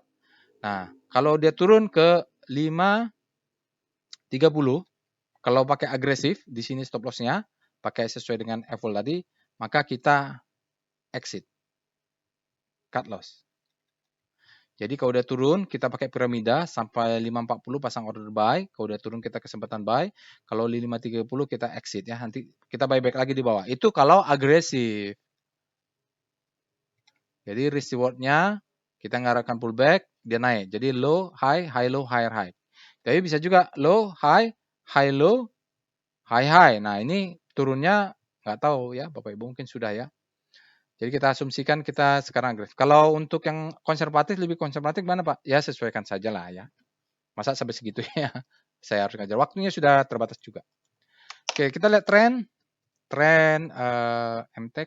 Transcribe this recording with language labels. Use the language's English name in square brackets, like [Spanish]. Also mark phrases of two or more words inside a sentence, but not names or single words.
[Indonesian] Nah, kalau dia turun ke 530 kalau pakai agresif di sini [English] stop loss-nya [Indonesian] pakai sesuai dengan level tadi, maka kita exit. [English] Cut loss. [Indonesian] Jadi kalau udah turun kita pakai piramida sampai 540 pasang [English] order buy, [Indonesian] kalau udah turun kita kesempatan buy, kalau 530 kita exit ya, nanti kita [English] buy back [Indonesian] lagi di bawah. Itu kalau agresif. Jadi [English] risk reward-nya [Indonesian] kita ngarahkan pullback, dia naik. [English] Jadi low, high, high, low, higher, high. [Indonesian] Tapi bisa juga [English] low, high, low, high, high. [Indonesian] Nah ini turunnya nggak tahu ya, Bapak Ibu mungkin sudah ya. Jadi kita asumsikan kita sekarang agresif. Kalau untuk yang konservatif, lebih konservatif mana Pak? Ya sesuaikan saja lah ya. Masa sampai segitu ya? Saya harus ngajar. Waktunya sudah terbatas juga. Oke, kita lihat tren MTech.